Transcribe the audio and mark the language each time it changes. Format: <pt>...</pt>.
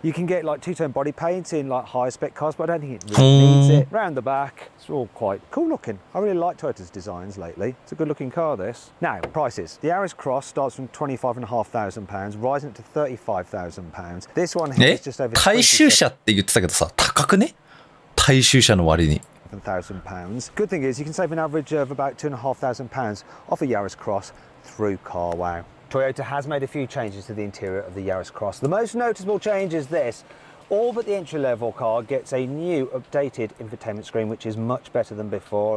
<en>You can get like two-tone body paint in like higher spec cars, but I don't think it really needs it. Round the back, it's all quite cool looking. I really like Toyota's designs lately. It's a good looking car, this. Now, prices. The Yaris Cross starts from £25,500, rising up to £35,000. This one here is just over</en> <ja>大衆車って言ってたけどさ、高くね？大衆車の割に。</ja> <en>£7,000. Good thing is you can save an average of about £2,500 off a Yaris Cross through CarWow. Toyota has made a few changes to the interior of the Yaris Cross. The most noticeable change is this. All but the entry-level car gets a new updated infotainment screen, which is much better than before.</en>